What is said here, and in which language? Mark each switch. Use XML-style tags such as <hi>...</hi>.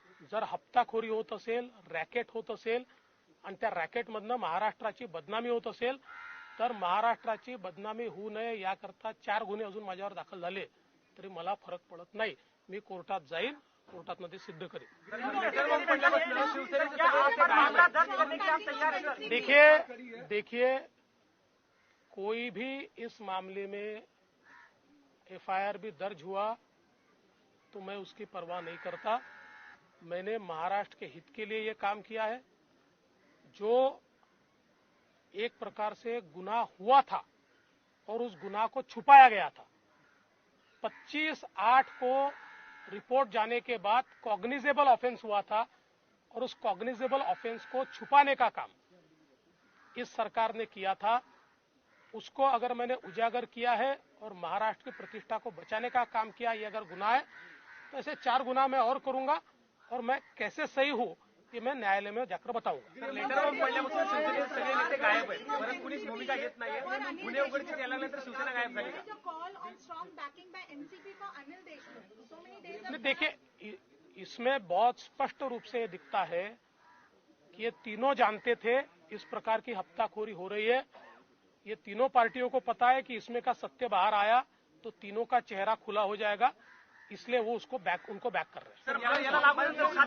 <mr>जर हप्ताखोरी होत असेल, रॅकेट होत असेल आणि त्या रॅकेटमधनं महाराष्ट्राची बदनामी होत असेल तर महाराष्ट्राची बदनामी होऊ नये याकरता 4 गुन्हे अजून माझ्यावर दाखल झाले तरी मला फरक पडत नाही। मी कोर्टात जाईन, कोर्टातनं ते सिद्ध करेन।</mr> <hi>देखिए कोई भी इस मामले में एफआईआर भी दर्ज हुआ तो मैं उसकी परवाह नहीं करता। मैंने महाराष्ट्र के हित के लिए ये काम किया है। जो एक प्रकार से गुनाह हुआ था और उस गुनाह को छुपाया गया था, 25/8 को रिपोर्ट जाने के बाद कॉग्निजेबल ऑफेंस हुआ था और उस कॉग्निजेबल ऑफेंस को छुपाने का काम इस सरकार ने किया था। उसको अगर मैंने उजागर किया है और महाराष्ट्र की प्रतिष्ठा को बचाने का काम किया, ये अगर गुनाह है तो ऐसे 4 गुनाह मैं और करूंगा और मैं कैसे सही हूं ये मैं न्यायालय में जाकर बताऊंगा।</hi> <mr>लेटर पडल्यापासून शिवसेनेचे सगळे नेते गायब आहेत, परत कुणीच भूमिका घेत नाहीये। गुन्हे उघडकीस यायल्यानंतर शिवसेना गायब झाली का?</mr> <hi>देखिए इसमें बहुत स्पष्ट रूप से ये दिखता है कि ये तीनों जानते थे इस प्रकार की हफ्ताखोरी हो रही है। ये तीनों पार्टियों को पता है कि इसमें का सत्य बाहर आया तो तीनों का चेहरा खुला हो जाएगा, इसलिए वो उनको बैक कर रहे हैं।</hi>